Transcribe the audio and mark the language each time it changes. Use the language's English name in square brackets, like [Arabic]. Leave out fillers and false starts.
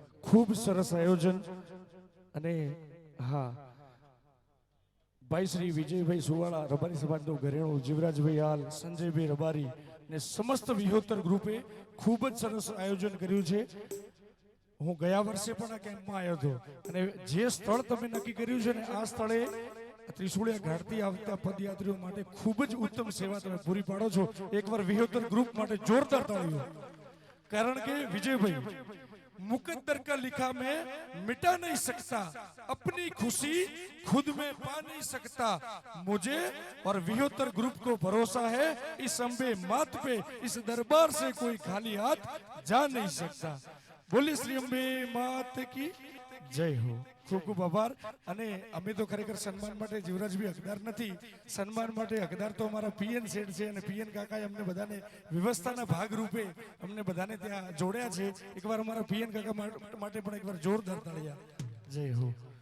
[Gujarati] ખૂબ સરસ આયોજન. અને હા ભાઈ શ્રી વિજયભાઈ સુવાળા રબારી સમાજનો ઘરેણું, જીવરાજભાઈ હાલ, સંજયભાઈ રબારી ને સમસ્ત વિહોતર ગ્રુપે ખૂબ જ સરસ આયોજન કર્યું છે. હું ગયા વર્ષે પણ આ કેમ્પમાં આવ્યો હતો અને જે સ્થળ તમે નક્કી કર્યું છે ને આ સ્થળે ત્રિશુળિયા ઘાટથી આવતા પદયાત્રીઓ માટે ખૂબ જ ઉત્તમ સેવા તમે પૂરી પાડો છો. એકવાર વિહોતર ગ્રુપ માટે જોરદાર તાળીઓ. કારણ કે વિજયભાઈ [Hindi] मुकद्दर का लिखा मैं मिटा नहीं सकता, अपनी खुशी खुद में पा नहीं सकता, मुझे और विहोतर ग्रुप को भरोसा है इस अंबे मात पे इस दरबार से कोई खाली हाथ जा नहीं सकता. बोलिए श्री अंबे मात की जय हो. खूब खूब आभार. [Gujarati] અને અમે તો ખરેખર સન્માન માટે જીવરાજભાઈ હકદાર નથી. સન્માન માટે હકદાર તો અમારા પીએન શેઠ છે અને પીએન કાકાએ અમને બધાને વ્યવસ્થાના ભાગ રૂપે અમને બધાને ત્યાં જોડ્યા છે. એકવાર અમારા પીએન કાકા માટે પણ એકવાર જોરદાર તાળીયા. જય હો.